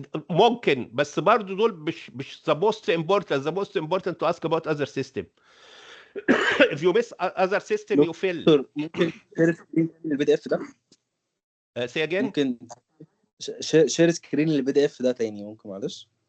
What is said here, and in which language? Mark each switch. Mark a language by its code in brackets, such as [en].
[ar] ممكن، بس برضو دول مش [en] the most important. The most important to ask about other system. If you miss other system you fail. [ar] ممكن شير سكرين البي دي اف ده؟ [en] say again. [ar] ممكن شير سكرين البي دي اف ده تاني ممكن معلش؟